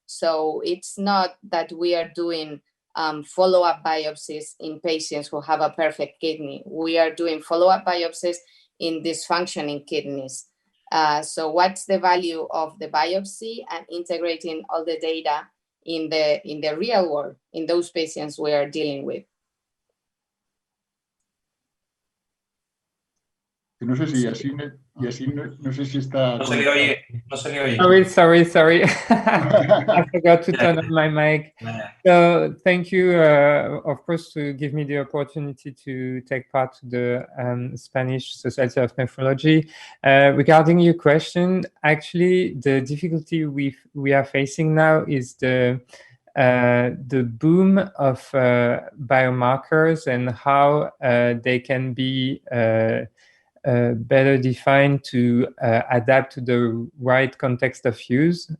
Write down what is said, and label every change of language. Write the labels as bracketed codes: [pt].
[en] So it's not that we are doing follow-up biopsies in patients who have a perfect kidney. We are doing follow-up biopsies in dysfunctioning kidneys. So what's the value of the biopsy and integrating all the data in the real world, in those patients we are dealing with? [es] No sé si Yassine no sé si está... No se le oye. [en] Sorry. I forgot to turn on my mic. So thank you, of course, to give me the opportunity to take part to the Spanish Society of Nephrology. Regarding your question, actually, the difficulty we are facing now is the boom of biomarkers and how they can be better defined to adapt to the right context of use.